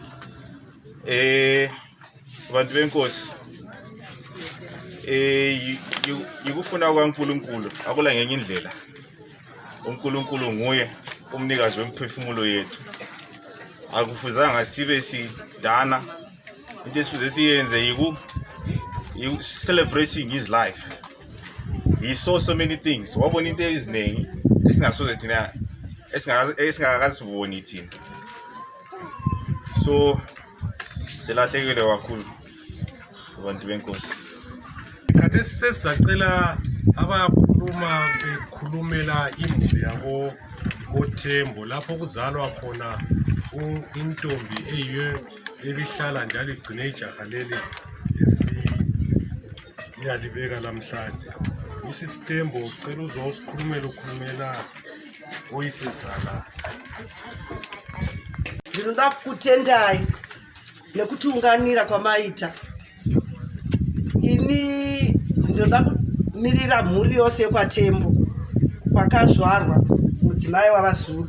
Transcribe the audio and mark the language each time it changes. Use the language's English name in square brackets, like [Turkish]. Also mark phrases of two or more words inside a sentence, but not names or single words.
[North Ndebele] Abantu benkosi, yikufuna kwaNkulunkulu akula ngenye indlela. uNkulunkulu nguye umnikazi wemphefumulo yethu. Akufuzanga sibe sidana, into esifuze siyenze [English] celebrating his life. He saw so many things. [North Ndebele] Wabona into eziningi esingasoze thina esingakaziboni thina. So silahlekile kakhulu abantu benkosi. Khathesi sesicela abakhuluma bekhulumela imuli yabo koThembo lapho kuzalwa khona intombi eyiyo ebihlala njalo igcine ijaha leli esiyalibeka namhlanje. Mrs Thembo ucela ukhulumela oyisezala. [Shona] Ndinoda kutendai nekuti unganira kwamaita. Ini ndinoda kumirira mhuri yose kwaThembo kwakazvarwa mudzimai wavaZulu.